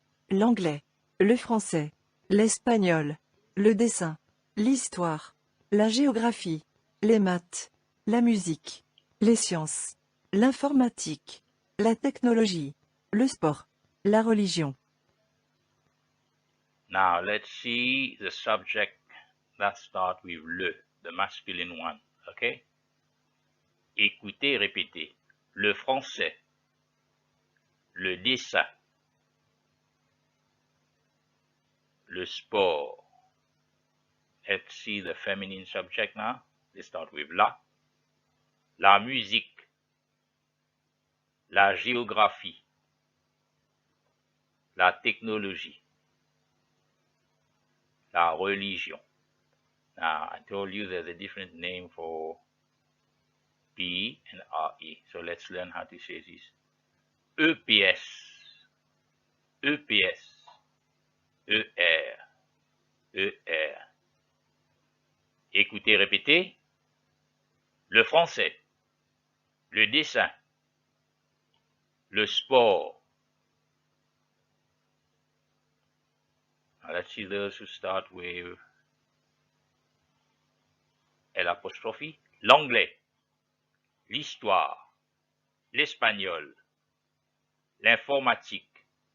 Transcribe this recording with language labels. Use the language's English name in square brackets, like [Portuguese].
[French] L'anglais, le français, l'espagnol, le dessin, l'histoire, la géographie, les maths, la musique, les sciences, l'informatique, la technologie, le sport, la religion. [English] Now let's see the subject that start with le, the masculine one, okay? [French] Écoutez, répétez. Le français, le dessin, le sport. [English] Let's see the feminine subject now. They start with [French] la musique, la géographie, la technologie, la religion. [English] Now, I told you there's a different name for P and RE. So let's learn how to say this. [French] EPS, EPS, ER, ER. Écoutez, répétez. Le français, le dessin, le sport. [English] Now let's see those who start with l'apostrophe. [French] L'anglais, l'histoire, l'espagnol, l'informatique.